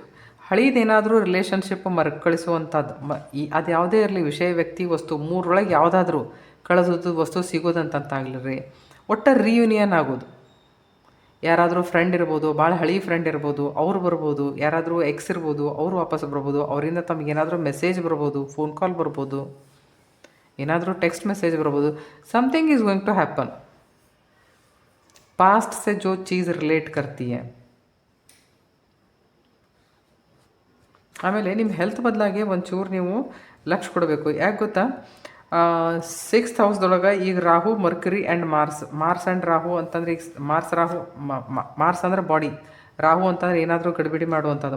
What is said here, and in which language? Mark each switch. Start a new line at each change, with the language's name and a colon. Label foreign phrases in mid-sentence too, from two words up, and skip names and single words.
Kannada: ಹಳೀದೇನಾದರೂ ರಿಲೇಷನ್ಶಿಪ್ ಮರುಕಳಿಸುವಂಥದ್ದು ಅದು ಯಾವುದೇ ಇರಲಿ, ವಿಷಯ, ವ್ಯಕ್ತಿ, ವಸ್ತು, ಮೂರರೊಳಗೆ ಯಾವುದಾದ್ರೂ ಕಳೆದದ್ದು ವಸ್ತು ಸಿಗೋದಂತಂತಾಗಲಿ ರೀ, ಒಟ್ಟು ರಿಯೂನಿಯನ್ ಆಗೋದು. ಯಾರಾದರೂ ಫ್ರೆಂಡ್ ಇರ್ಬೋದು, ಭಾಳ ಹಳಿ ಫ್ರೆಂಡ್ ಇರ್ಬೋದು, ಅವ್ರು ಬರ್ಬೋದು. ಯಾರಾದರೂ ಎಕ್ಸ್ ಇರ್ಬೋದು, ಅವರು ವಾಪಸ್ ಬರ್ಬೋದು. ಅವರಿಂದ ತಮಗೆ ಏನಾದರೂ ಮೆಸೇಜ್ ಬರ್ಬೋದು,
English: phone call
Kannada: ಬರ್ಬೋದು, ಏನಾದರೂ
English: text message
Kannada: ಬರ್ಬೋದು.
English: something is going to happen.
Hindi: पास्ट से जो चीज़ रिलेट करती है.
Kannada: ಆಮೇಲೆ ನಿಮ್ಮ ಹೆಲ್ತ್ ಬದಲಾಗಿ ಒಂಚೂರು ನೀವು ಲಕ್ಷ್ಯ ಕೊಡಬೇಕು. ಯಾಕೆ ಗೊತ್ತಾ, 6th ಹೌಸ್ದೊಳಗೆ ಈಗ ರಾಹು,
English: mercury and mars and
Kannada: ರಾಹು ಅಂತಂದ್ರೆ ಈಗ ಮಾರ್ಸ್ ಅಂದ್ರೆ ಬಾಡಿ, ರಾಹು ಅಂತಂದ್ರೆ ಏನಾದರೂ ಗಡಿಬಿಡಿ ಮಾಡುವಂಥದ್ದು.